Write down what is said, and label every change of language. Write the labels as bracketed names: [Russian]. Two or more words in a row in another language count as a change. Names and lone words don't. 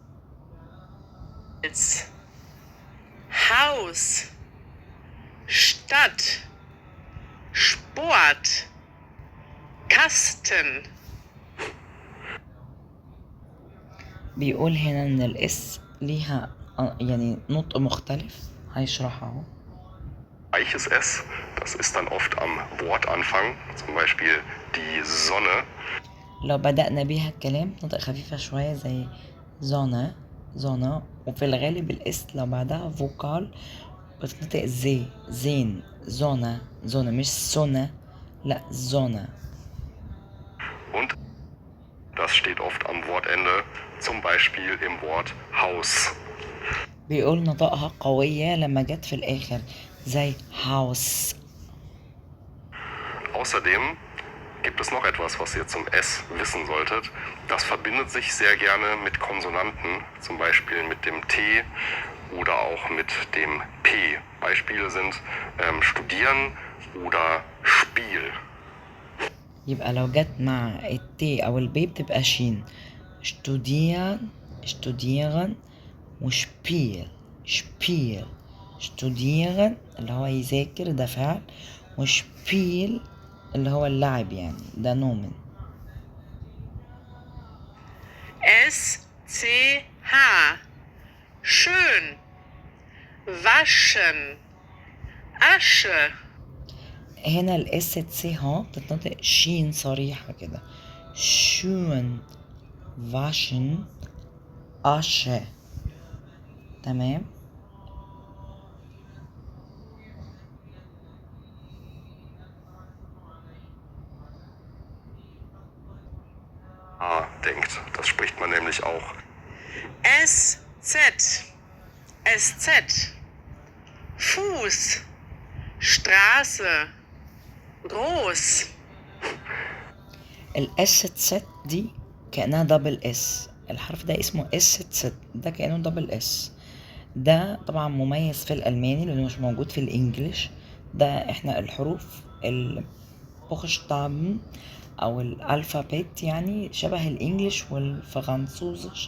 [German] Haus, Stadt, Sport, Kasten. [Arabic] بيقول هنا إن الإس ليها يعني نطق مختلف، هيشرحها اهو. [German] Weiches S, das ist dann oft am Wortanfang, zum Beispiel die Sonne. [Arabic] لو بدأنا بيها الكلام نطق خفيفة شوية زي [German] Sonne Sonne, [Arabic] وفي الغالب الإس لو بعدها فوكال بتنطق زي [German] Sein Sonne Sonne, [Arabic] مش سونا، لا زونا. [German] Und das steht oft am Wortende, zum Beispiel im Wort Haus. [Arabic] بيقول نطقها قوية لما جت في الآخر زي هاوس. [German] Außerdem gibt es noch etwas, was ihr zum S wissen solltet. Das verbindet sich sehr gerne mit Konsonanten, zum Beispiel mit dem T oder auch mit dem P. Beispiele sind studieren oder Spiel. [Arabic] يبقى لو جت مع التي أو البي بتبقى شين. [German] studieren studieren und Spiel Spiel. [Arabic] شتوديغن اللي هو يذاكر ده فعل، وشبيل اللي هو اللعب يعني ده نومن. [German] SCH. Schön. Waschen. Asche. [Arabic] هنا الاس تسي ها بتتنطق شين صريحة كده. [German] schön waschen Asche. [Arabic] تمام. [German] Denkt. Das spricht man nämlich auch. SZ. SZ. Fuß. Straße. Groß. [Arabic] الاس تست دي كأنها [English] double S, [Arabic] الحرف ده اسمه اس تست، ده كأنه [English] double S. [Arabic] ده طبعا مميز في الألماني لأنه مش موجود في الإنجليش. ده احنا الحروف البوخشتابن أو الألفابيت يعني شبه الإنجليش والفرنسوزش.